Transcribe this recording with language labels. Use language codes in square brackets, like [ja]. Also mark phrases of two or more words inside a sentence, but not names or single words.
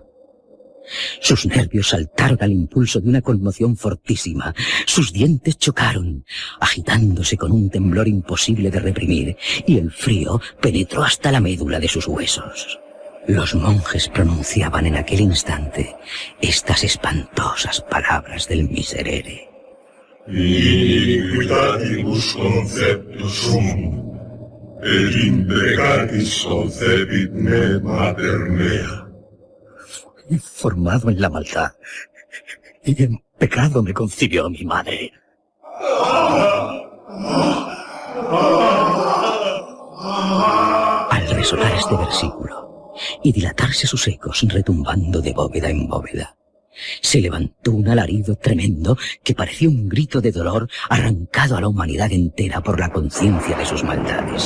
[es] Sus nervios saltaron al impulso de una conmoción fortísima. Sus dientes chocaron, agitándose con un temblor imposible de reprimir, y el frío penetró hasta la médula de sus huesos. Los monjes pronunciaban en aquel instante estas espantosas palabras del Miserere. [la] Iniquitatibus conceptus sum, et in peccatis concepit me mater mea. [es] Formado en la maldad, y en pecado me concibió mi madre. Al resonar este versículo y dilatarse sus ecos retumbando de bóveda en bóveda, se levantó un alarido tremendo que parecía un grito de dolor arrancado a la humanidad entera por la conciencia de sus maldades.